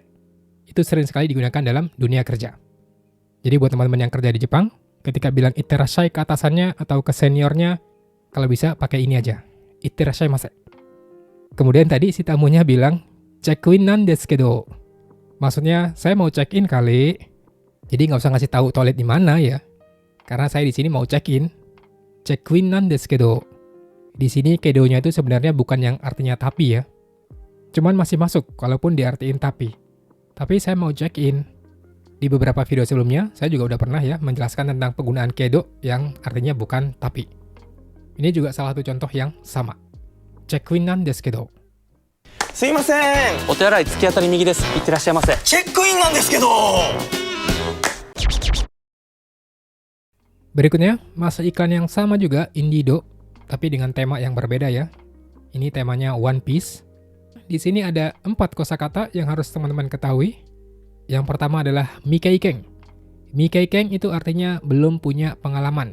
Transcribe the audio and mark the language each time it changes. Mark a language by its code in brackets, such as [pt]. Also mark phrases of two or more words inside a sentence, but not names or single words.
[id] Itu sering sekali digunakan dalam dunia kerja. Jadi buat teman-teman yang kerja di Jepang, ketika bilang itterashai ke atasannya atau ke seniornya, kalau bisa pakai ini aja, itterashaimase. Kemudian tadi si tamunya bilang, [ja] チェックインなんですけど. [id] Maksudnya, saya mau check-in kali. Jadi nggak usah ngasih tahu toilet di mana ya. Karena saya di sini mau check-in. [ja] チェックインなんですけど. [id] Di sini kedo-nya itu sebenarnya bukan yang artinya tapi ya. Cuman masih masuk walaupun diartiin tapi. Tapi saya mau check-in. Di beberapa video sebelumnya, saya juga udah pernah ya menjelaskan tentang penggunaan kedo yang artinya bukan tapi. Ini juga salah satu contoh yang sama. [ja] チェックインなんですけど. すいません。お手洗い突き当たり右です。いってらっしゃいませ。チェックインなんですけど [id] Berikutnya, masa iklan yang sama juga, Indido, tapi dengan tema yang berbeda ya. Ini temanya One Piece. Di sini ada 4 kosakata yang harus teman-teman ketahui. Yang pertama adalah Mikeikeng. Mikeikeng itu artinya belum punya pengalaman.